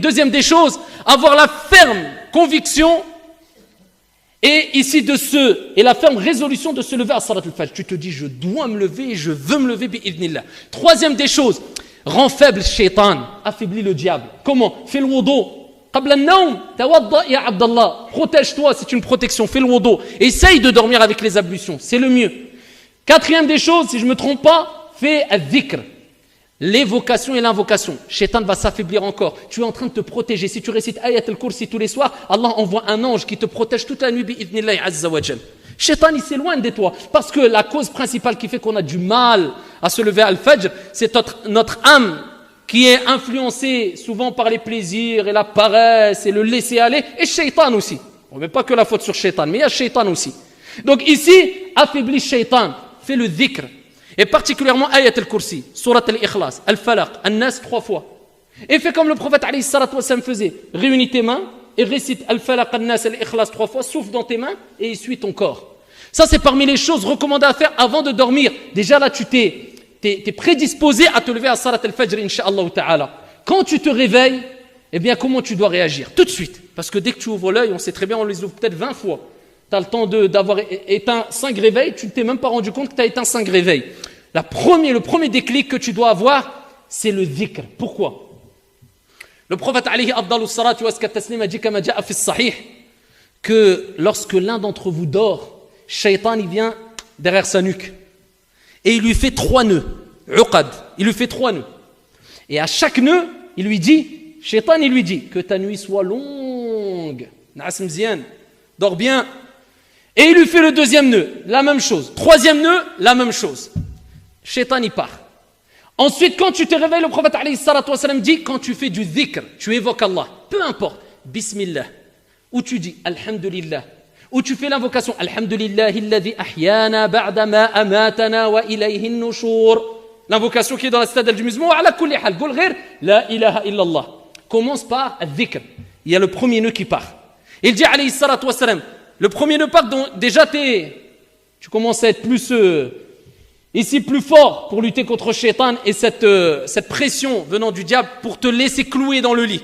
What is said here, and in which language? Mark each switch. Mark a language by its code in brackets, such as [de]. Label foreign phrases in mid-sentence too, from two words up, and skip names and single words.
[fr] Deuxième des choses, avoir la ferme conviction et la ferme résolution de se lever à [ar] صلاة الفجر. [fr] Tu te dis, je dois me lever et je veux me lever bi'idhnillah. Troisième des choses, rend faible shaitan, affaiblit le diable. Comment? Fais le wudu. [ar] قبل النوم، توضأ يا عبد الله. [fr] Protège-toi, c'est une protection. Fais le wudu. Essaye de dormir avec les ablutions, c'est le mieux. Quatrième des choses, si je ne me trompe pas, fais al-dhikr. L'évocation et l'invocation. Shaitan va s'affaiblir encore. Tu es en train de te protéger. Si tu récites Ayat al-Kursi tous les soirs, Allah envoie un ange qui te protège toute la nuit [ar] بإذن الله عز وجل. [fr] Shaitan, il s'éloigne de toi. Parce que la cause principale qui fait qu'on a du mal à se lever à al-Fajr, c'est notre âme qui est influencée souvent par les plaisirs et la paresse et le laisser aller. Et Shaitan aussi. On ne met pas que la faute sur Shaitan, mais il y a Shaitan aussi. Donc ici, affaiblis Shaitan. Fais le dhikr. Et particulièrement Ayat al-Kursi, Surat al-Ikhlas, al-Falaq, al-Nas 3 fois. Et fais comme le prophète [ar] عليه الصلاة والسلام [fr] faisait. Réunis tes mains et récite al-Falaq, al-Nas, al-Ikhlas 3 fois, souffle dans tes mains et essuie ton corps. Ça c'est parmi les choses recommandées à faire avant de dormir. Déjà là tu t'es prédisposé à te lever à [ar] صلاة الفجر, إن شاء الله تعالى. [fr] Quand tu te réveilles, eh bien comment tu dois réagir? Tout de suite. Parce que dès que tu ouvres l'œil, on sait très bien, on les ouvre peut-être 20 fois. Tu as le temps d'avoir éteint 5 réveils, tu ne t'es même pas rendu compte que tu as éteint 5 réveils. Le premier déclic que tu dois avoir, c'est le dhikr. Pourquoi? Le prophète [ar] عليه أفضل الصلاة والتسليم [fr] a dit [ar] كما جاء في صحيح [fr] que lorsque l'un d'entre vous dort, Shaitan il vient derrière sa nuque et il lui fait 3 nœuds. Uqad, il lui fait 3 nœuds. Et à chaque nœud, il lui dit, Shaitan il lui dit que ta nuit soit longue. [ar] نعس مزيان, [fr] dors bien. Et il lui fait le 2e nœud, la même chose. 3e nœud, la même chose. Shaitan y part. Ensuite, quand tu te réveilles, le prophète [ar] عليه الصلاة والسلام [fr] dit, quand tu fais du dhikr, tu évoques Allah, peu importe, Bismillah, ou tu dis Alhamdulillah, ou tu fais l'invocation [ar] الحمد لله الذي أحيانا بعد ما أماتنا وإليه النشور. [fr] L'invocation qui est dans la citadelle du musulman, [ar] على كل حال، قل غير لا إله إلا الله. [fr] Commence par al-dhikr. Il y a le premier nœud qui part. Il dit [ar] عليه الصلاة والسلام, [fr] le premier nœud part, donc déjà tu commences à être plus ici plus fort pour lutter contre Shaitan et cette pression venant du diable pour te laisser clouer dans le lit.